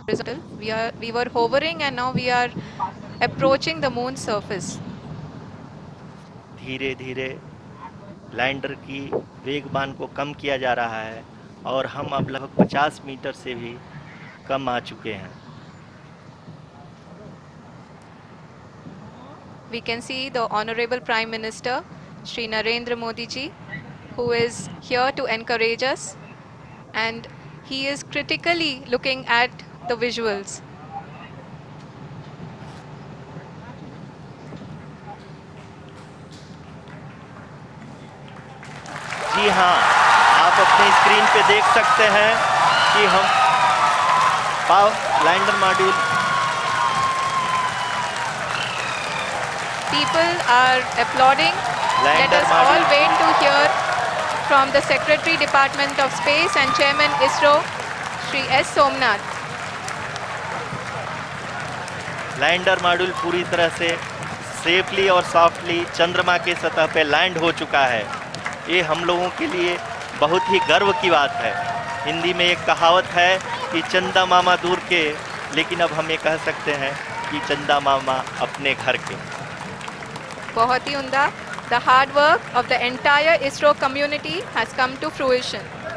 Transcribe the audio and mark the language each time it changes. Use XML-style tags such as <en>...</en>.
<en>We were hovering and now we are approaching the moon's surface.</en> <hi>धीरे धीरे lander की वेगबान को कम किया जा रहा है और हम अब लगभग 50 मीटर से भी कम आ चुके हैं.</hi> <en>We can see the Honorable Prime Minister, Shri Narendra Modi ji, who is here to encourage us, and he is critically looking at the visuals.</en> <hi>जी हाँ, आप अपने स्क्रीन पे देख सकते हैं कि हम lander module.</hi> <en>People are applauding. Let us all wait to hear from the Secretary Department of Space and Chairman ISRO, Shri S. Somnath.</en> <hi>Lander module पूरी तरह से सेफली और सॉफ्टली चंद्रमा के सतह पे लैंड हो चुका है. ये हम लोगों के लिए बहुत ही गर्व की बात है. हिंदी में एक कहावत है कि चंदा मामा दूर के, लेकिन अब हम ये कह सकते हैं कि चंदा मामा अपने घर के. बहुत ही उम्दा.</hi> <en>The hard work of the entire ISRO community has come to fruition.</en>